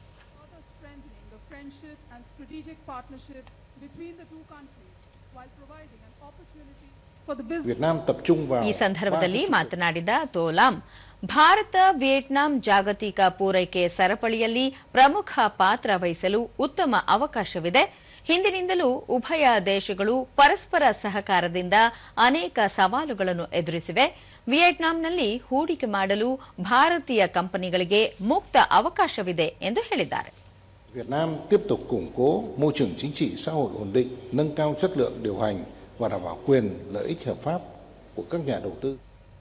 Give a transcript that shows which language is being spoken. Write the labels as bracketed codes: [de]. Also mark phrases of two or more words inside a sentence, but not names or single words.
[kn] ಈ ಸಂದರ್ಭದಲ್ಲಿ ಮಾತನಾಡಿದ ತೋ ಲಾಮ್, ಭಾರತ ವಿಯೆಟ್ನಾಂ ಜಾಗತಿಕ ಪೂರೈಕೆ ಸರಪಳಿಯಲ್ಲಿ ಪ್ರಮುಖ ಪಾತ್ರ ವಹಿಸಲು ಉತ್ತಮ ಅವಕಾಶವಿದೆ. ಹಿಂದಿನಿಂದಲೂ ಉಭಯ ದೇಶಗಳು ಪರಸ್ಪರ ಸಹಕಾರದಿಂದ ಅನೇಕ ಸವಾಲುಗಳನ್ನು ಎದುರಿಸಿವೆ. ವಿಯೆಟ್ನಾಂನಲ್ಲಿ hೂಡಿಕೆ ಮಾಡಲು ಭಾರತೀಯ ಕಂಪನಿಗಳಿಗೆ ಮುಕ್ತ ಅವಕಾಶವಿದೆ ಎಂದು ಹೇಳಿದ್ದಾರೆ. [vi] Việt Nam tiếp tục củng cố môi trường chính trị xã hội ổn định, nâng cao chất lượng điều hành và đảm bảo quyền lợi ích hợp pháp của các nhà đầu tư.